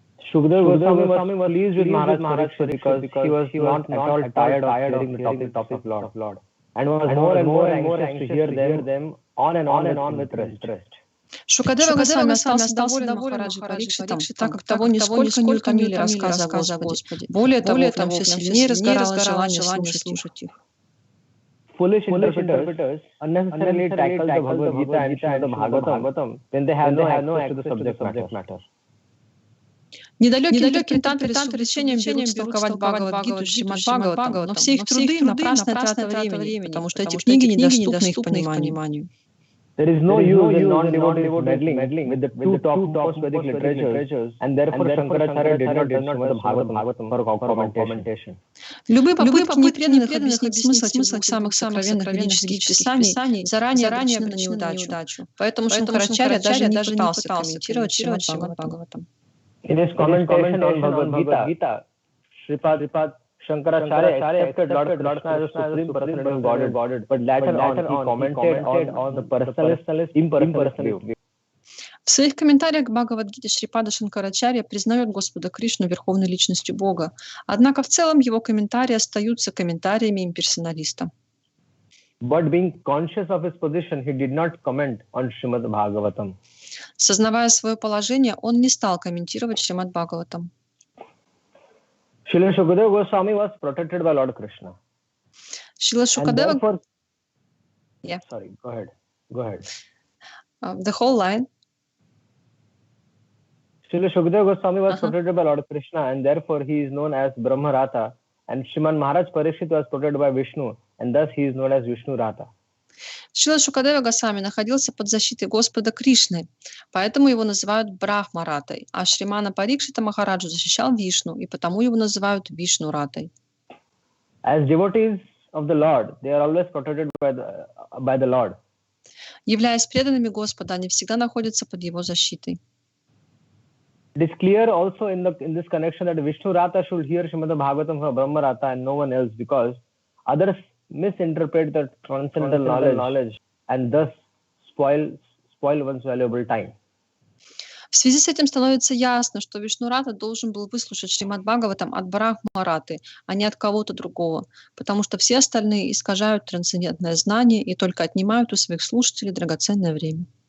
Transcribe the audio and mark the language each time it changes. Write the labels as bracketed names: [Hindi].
[English] Shukdev Goswami was pleased with Maharaj Parikshit because he was not at all tired of hearing the topics of Lord and was more and more anxious to hear them on and on with rest. [Russian] Шукадева Госвами остался доволен Махараджи Парикшитом, так как того нисколько не утомили рассказы о Господе. Более того, в нем все сильнее разгоралось желание слушать их. [English] Foolish interpreters unnecessarily tackle the Bhagavad Gita and Srimad Bhagavatam when they have no access to the subject matter. [Russian] Недалекие интерпретаторы с увлечением берутся толковать Бхагавад-гиту, Шримад Бхагаватам, но все их труды — напрасная трата времени, потому что эти книги недоступны их пониманию. [English] There is no use in non-devotees meddling with the two top most Vedic literatures, and therefore Shankaracharya did not use Srimad Bhagavatam for commentation. [Russian] Любые попытки непреданных объяснить смысл этих двух самых сокровенных ведических писаний заранее обречены на неудачу. Поэтому Шанкарачарья даже не пытался комментировать Шримад Бхагаватам. [English] In his commentation on Bhagavad Gita, Sripad Shankaracharya accepted Lord Krishna as a supreme personality of Godhead, but later on he commented on the personalist impersonalist view. [Russian] В своих комментариях к Бхагавад-гите Шрипада Шанкарачарья признает Господа Кришну верховной личностью Бога, однако в целом его комментарии остаются комментариями имперсоналиста. [English] But being conscious of his position, he did not comment on Srimad Bhagavatam. [Russian] Сознавая свое положение, он не стал комментировать Шримад Бхагаватам. [English] Srila Shukadeva Goswami was protected by Lord Krishna. [Russian] Шрила Шукадева... [English] Sorry, go ahead. The whole line. Srila Shukadeva Goswami was protected by Lord Krishna, and therefore he is known as Brahma Ratha. And Sriman Maharaj Parikshit was protected by Vishnu, and thus he is known as Vishnu Ratha. [Russian] Шрила Шукадева Госвами находился под защитой Господа Кришны, поэтому его называют Брахма-ратой, а Шримана Парикшита Махараджу защищал Вишну, и потому его называют Вишну-ратой. [English] As devotees of the Lord, they are always protected by the Lord. [Russian] Являясь преданными Господа, они всегда находятся под его защитой. [English] It is clear also in this connection that Vishnu Ratha should hear Srimad Bhagavatam from Brahma Ratha and no one else, because others misinterpret the transcendental knowledge and thus spoil one's valuable time. [Russian] В связи с этим становится ясно, что Вишну-рата должен был выслушать Шримад Бхагаватам от Брахма-раты, а не от кого-то другого, потому что все остальные искажают трансцендентное знание и только отнимают у своих слушателей драгоценное время.